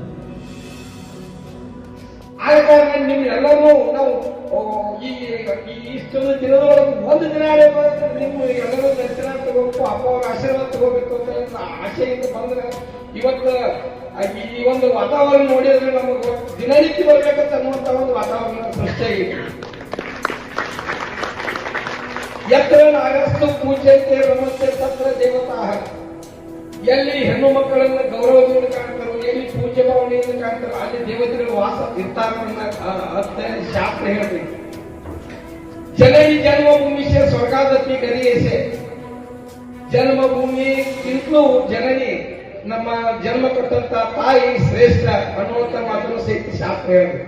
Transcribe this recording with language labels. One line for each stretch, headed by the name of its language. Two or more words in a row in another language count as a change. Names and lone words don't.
Kannada: ಆದ ಕಾರಣ ನಿಮ್ಗೆಲ್ಲರೂ ನಾವು ಇಷ್ಟೊಂದು ದಿನದೊಳಗೆ ಒಂದು ದಿನ ನಿಮ್ಮ ಎಲ್ಲರೂ ದರ್ಶನ ತಗೋಬೇಕು, ಅಪ್ಪ ಅವ್ರ ಆಶೀರ್ವಾದ ತಗೋಬೇಕು ಅಂತ ಆಶೆಯಿಂದ ಬಂದ್ರೆ ಇವತ್ತು ಈ ಒಂದು ವಾತಾವರಣ ನೋಡಿದ್ರೆ ನಮಗೆ ದಿನನಿತ್ಯ ಬರ್ಬೇಕಂತ ಅನ್ನುವಂತ ಒಂದು ವಾತಾವರಣ ಸೃಷ್ಟಿಯಾಗಿದೆ.
Sanskrit: ಯತ್ರ ನಾಗಸ್ತು ಪೂಜ್ಯಂತೆ ರಮಂತೆ ತತ್ರ ದೇವತಾ.
Kannada: ಎಲ್ಲಿ ಹೆಣ್ಣು ಮಕ್ಕಳನ್ನ ಗೌರವದಿಂದ ಕಾಣ್ತಾರೋ, ಎಲ್ಲಿ ಪೂಜ್ಯ ಭಾವನೆಯಿಂದ ಕಾಣ್ತಾರೋ ಅಲ್ಲಿ ದೇವತೆಗಳು ವಾಸ ಇರ್ತಾರನ್ನ ಶಾಸ್ತ್ರ ಹೇಳ್ಬೇಕು.
Sanskrit: ಜನನಿ ಜನ್ಮಭೂಮಿಸೆ ಸ್ವರ್ಗಾದಪಿ ಗರಿಯೇಸೆ.
Kannada: ಜನ್ಮಭೂಮಿಗಿಂತಲೂ ಜನನಿ ನಮ್ಮ ಜನ್ಮ ಕೊಟ್ಟಂತ ತಾಯಿ ಶ್ರೇಷ್ಠ ಅನ್ನುವಂತ ಮಾತನ್ನು ಸಹಿತ ಶಾಸ್ತ್ರ ಹೇಳ್ಬೇಕು.